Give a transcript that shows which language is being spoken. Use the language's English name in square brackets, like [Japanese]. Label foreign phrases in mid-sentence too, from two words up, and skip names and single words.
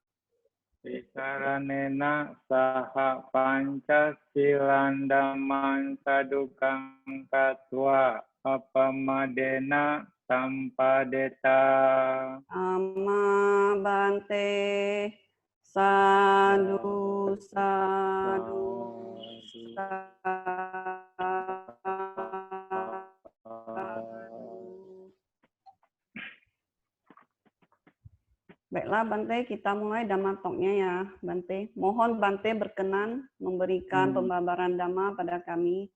[Pali] Visaranena saha pancasilan dhammang sadukang katwa apamadena sampadeta. Amma bante sadu sadu [Indonesian] Baiklah Bante, kita mulai [English] Dhamma Talk- [Indonesian] nya ya Bante. Mohon Bante berkenan memberikan pembabaran Dhamma pada kami.